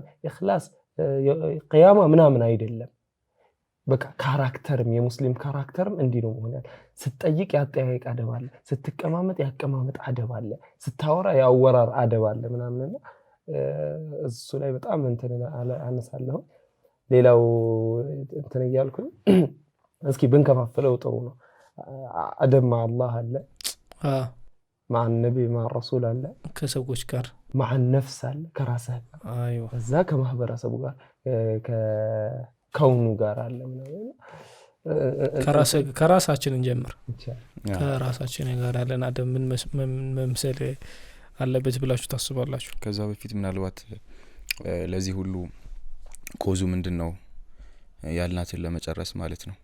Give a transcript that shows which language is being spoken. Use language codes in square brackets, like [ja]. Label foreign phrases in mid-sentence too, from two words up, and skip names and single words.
[am] ኢኽላስ ቂያማ ምናምን አይደለም በቃ ካራክተርም የሙስሊም ካራክተርም እንዲህ ነው ማለት ስትጠይቅ ያጠያየቅ አደብ አለ ስትቀማመጥ ያቀማመጥ አደብ አለ ስታወራ ያወራር አደብ አለ ምናምንና እሱ ላይ በጣም እንትን አነሳለሁ ሌላው እንትን ይያልኩኝ እስኪ ብንከፋፍለው ጥሩ ነው አደብ [ar] مع الله [am] አለ [ar] مع النبي مع الرسول [am] አለ ከሰዎች ጋር [ar] مع النفس [am] አለ ከራስህ አይዋ እዛ ከማህበረሰቡ ጋር ከውኑ ጋር አለ ምናምን ከራሳችን እንጀምር ከራሳችን ጋር አለን አደም ምን መምሰል አለበት ብላችሁ ታስባላችሁ ከዛ በፊት ምናልባት ለዚህ ሁሉ ኮዙ ምንድነው ያልናትን ለመጨረስ ማለት ነው